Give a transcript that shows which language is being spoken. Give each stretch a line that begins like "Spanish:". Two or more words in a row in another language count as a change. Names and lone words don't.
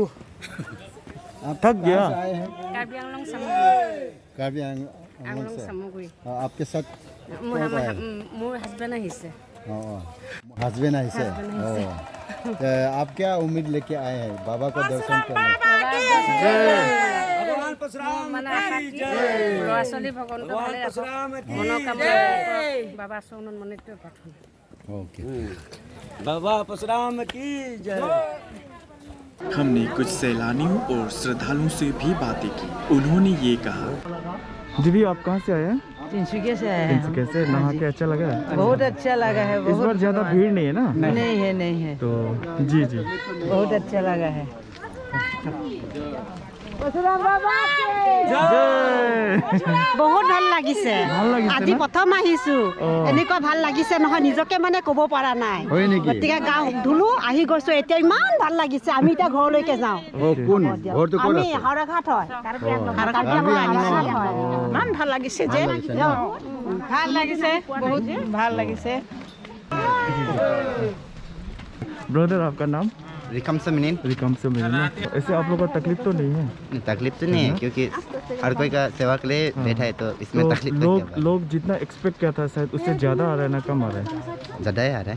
Hindi: थक गया। कार्बी आंगलों से। आपके साथ
Assamese: husband আহিছে।
Hindi: हस्बैंड है से। आप क्या उम्मीद लेके आए हैं बाबा को दर्शन करने?
Assamese: মানে আশা কি ল'ৰা ছোৱালী ভগৱানকে ভালে ৰাখক, মনোকামনা বাবা চৰণৰ মনিটো প্ৰাৰ্থনা।
Hindi: ओके। बाबा परशुराम की जय। हमने कुछ सैलानियों और श्रद्धालुओं से भी बातें की। उन्होंने ये कहा। दीदी आप कहाँ से आए हैं? तिनसुकिया से आए हैं। तिनसुकिया से। नहा के अच्छा लगा? बहुत अच्छा लगा है। इस बार ज्यादा भीड़ नहीं है ना? नहीं है। तो जी जी। बहुत अच्छा लगा है।
Assamese: বহুত ভাল লাগিছে আজি প্ৰথম আহিছো এনেকুৱা ভাল লাগিছে নহয় নিজকে মানে ক'ব পৰা নাই গতিকে গাঁও ধুলো আহি গৈছো এতিয়া ইমান ভাল লাগিছে আমি এতিয়া ঘৰলৈকে যাওঁ আমি হাওৰাঘাট হয় ইমান ভাল লাগিছে যে ভাল লাগিছে বহুত ভাল লাগিছে
Hindi: ब्रदर आपका नाम? रिकम से मिनीन रिकम से मिलना। ऐसे आप लोगों को तकलीफ तो नहीं है? तकलीफ तो नहीं है क्योंकि हर कोई का सेवा के लिए बैठा है तो इसमें तो तकलीफ लोग जितना एक्सपेक्ट किया था शायद उससे ज़्यादा आ रहा है ना कम आ रहा है? ज़्यादा ही आ रहा है।